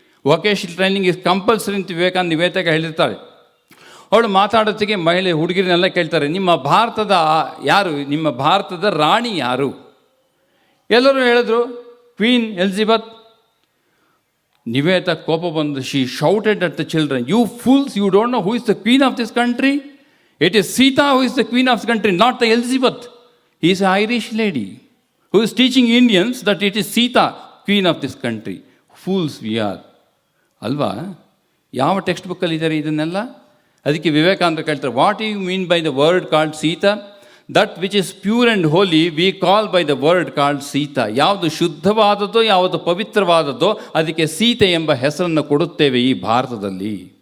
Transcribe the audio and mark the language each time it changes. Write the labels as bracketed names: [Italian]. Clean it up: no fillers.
[English] vocational training is compulsory [Kannada] ಅಂತ ವಿವೇಕಾನಂದ ನಿವೇದಿತ ಹೇಳಿರ್ತಾಳೆ. ಅವಳು ಮಾತಾಡೋತ್ತಿಗೆ ಮಹಿಳೆ ಹುಡುಗಿರನ್ನೆಲ್ಲ ಕೇಳ್ತಾರೆ, ನಿಮ್ಮ ಭಾರತದ ಯಾರು, ನಿಮ್ಮ ಭಾರತದ ರಾಣಿ ಯಾರು? ಎಲ್ಲರೂ ಹೇಳಿದ್ರು [English] Queen Elizabeth. Nivedita [Kannada] ಕೋಪ ಬಂದು [English] She shouted at the children, you fools, you don't know who is the queen of this country. It is Sita who is the queen of the country, not the Elizabeth. He is a Irish lady who is teaching Indians that it is Sita, queen of this country. Fools we are. ಅಲ್ವಾ? [Kannada] ಯಾವ text ಬುಕ್ಕಲ್ಲಿ ಇದ್ದಾರೆ ಇದನ್ನೆಲ್ಲ? ಅದಕ್ಕೆ ವಿವೇಕಾನಂದ ಕೇಳ್ತಾರೆ, [English] What you mean by the word called Sita? That which is pure and holy we call by the word called Sita. [Kannada] ಯಾವುದು ಶುದ್ಧವಾದದ್ದೋ, ಯಾವುದು ಪವಿತ್ರವಾದದ್ದೋ ಅದಕ್ಕೆ ಸೀತೆ ಎಂಬ ಹೆಸರನ್ನು ಕೊಡುತ್ತೇವೆ ಈ ಭಾರತದಲ್ಲಿ.